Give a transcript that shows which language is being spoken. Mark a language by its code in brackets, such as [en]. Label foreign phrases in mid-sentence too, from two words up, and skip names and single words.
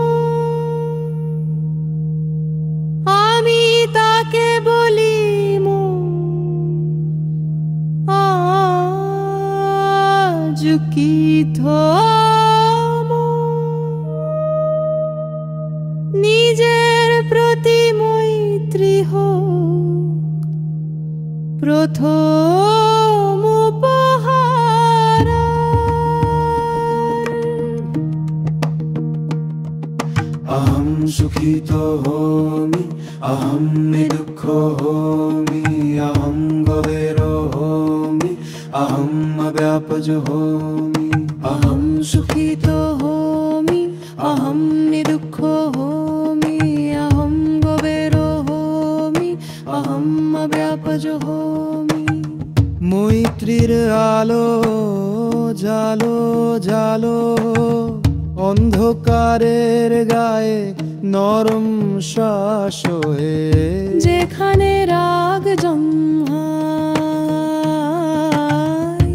[bn] আমি তাকে বলি আজ কি থামো, নিজের প্রতি মৈত্রী হোক প্রথম উপহার। [pi] अहं सुखितो होमि अहं निदुःखो होमि अहं गवेरो होमि अहं अव्यापजो होमि। अहं सुखितो होमि अहं निदुःखो होमि अहं गवेरो होमि अहं अव्यापजो होमि। [bn] মৈত্রীর আলো জালো জালো অন্ধকারের গায়ে নরম শ্বাস হয়ে, যেখানে রাগ জন্মায়